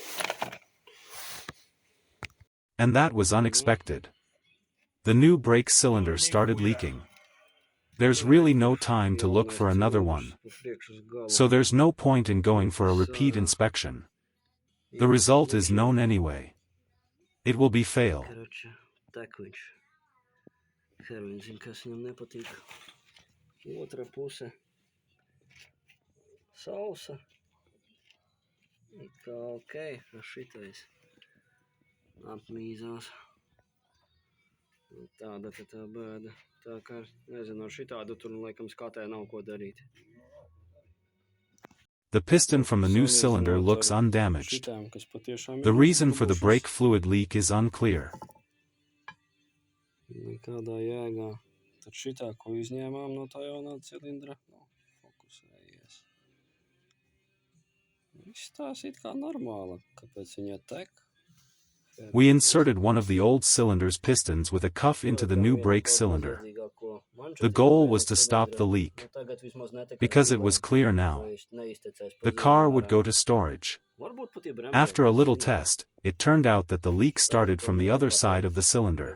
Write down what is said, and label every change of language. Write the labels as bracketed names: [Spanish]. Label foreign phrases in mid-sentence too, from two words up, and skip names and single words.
[English] And that was unexpected. The new brake cylinder started leaking. There's really no time to look for another one. So there's no point in going for a repeat inspection. The result is known anyway. It will be fail. [Latvian] Otra puse sausa. Kā ok, šitais apmīzās. Tāda tā bēda. Tā kā, nezinu, ar šitādu tur laikam skatē nav ko darīt. [English] The piston from the new cylinder looks undamaged. The reason for the brake fluid leak is unclear. [Latvian] Nekādā jēgā. Tad šitā, ko izņēmām no tā jaunā cilindra, fokusējies. Viss tās it kā normāla, kāpēc viņa tek. [English] We inserted one of the old cylinder's pistons with a cuff into the new brake cylinder. The goal was to stop the leak. Because it was clear now. The car would go to storage. After a little test, it turned out that the leak started from the other side of the cylinder.